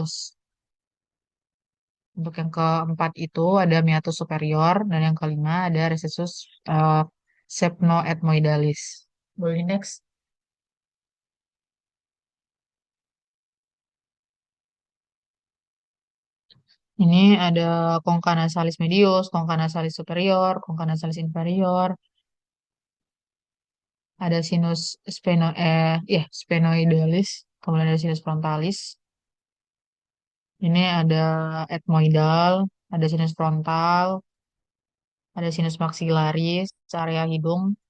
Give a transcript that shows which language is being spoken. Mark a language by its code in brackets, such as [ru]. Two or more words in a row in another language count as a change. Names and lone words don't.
[id] Untuk yang keempat itu ada meatus superior, dan yang kelima ada recessus sepnoethmoidalis. Boleh next. Ini ada concha nasalis medius, concha nasalis superior, concha nasalis inferior, ada sinus sphenoidalis, kemudian ada sinus frontalis. Ini ada etmoidal, ada sinus frontal, ada sinus maxillaris, area hidung.